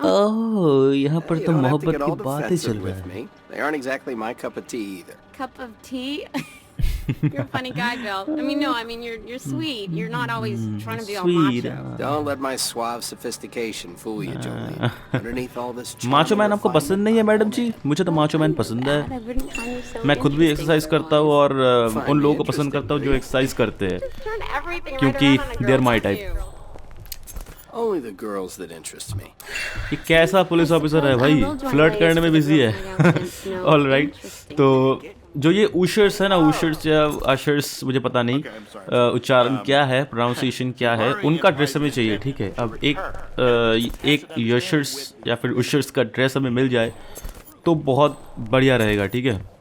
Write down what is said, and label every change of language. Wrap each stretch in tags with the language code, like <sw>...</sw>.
<hi>Oh, यहाँ पर तो मोहब्बत की बातें चल रही हैं.</hi> <en>They aren't exactly my cup of tea either. Cup of tea? You're a funny guy, Bill. You're sweet. You're not always trying to be all macho. Don't let my suave sophistication fool you, Jolene. Underneath all this</en> <hi>macho man आपको पसंद नहीं है madam जी? मुझे तो macho man पसंद है। मैं खुद भी एक्सरसाइज करता हूँ और उन लोगों को पसंद करता हूँ जो एक्सरसाइज करते हैं, क्योंकि</hi> <en>they are my type. Only the girls that interest me.</en> <hi>ये कैसा पुलिस ऑफिसर है भाई, फ्लर्ट करने में बिजी है। ऑल राइट, तो जो ये उशर्स है ना, उशर्स या अशर्स, मुझे पता नहीं उच्चारण क्या है, प्रोनाउंसिएशन क्या है, उनका ड्रेस हमें चाहिए, ठीक है। अब एक यशर्स या फिर उशर्स का ड्रेस हमें मिल जाए तो बहुत बढ़िया रहेगा, ठीक है।</hi>